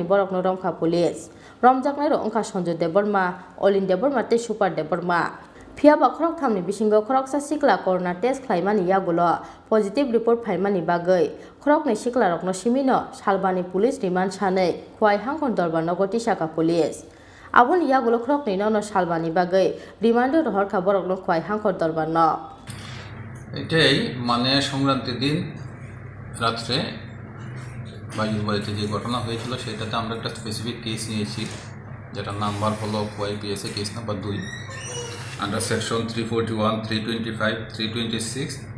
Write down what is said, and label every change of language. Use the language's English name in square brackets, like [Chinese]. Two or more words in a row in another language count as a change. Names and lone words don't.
[Kok Borok] borokno romkha police romjaknai ro ongkha Sonjo Debarma Olin Debarma te Super Debarma phiaba khorok thamni bisingo khoroksa sikla [English] corona test [Kok Borok] khlaimani yagulo [English] positive report [Kok Borok] phaimani bagai khorokni siklarokno simino salbani [English] police remand [Kok Borok] sanai khwai hangkon darban nogoti saka police aboni yagulo khorokni nono salbani bagai remand rohorkha borokno khwai hangkor darban no [Bangla] এটাই মানে সংক্রান্তির দিন রাত্রে বাইজুর বাড়িতে যে ঘটনা হয়েছিল সেটাতে আমরা একটা [English] specific case [Bangla] নিয়েছি যেটার নাম্বার হলো [English] YPSA case number 2 under section 341 325 326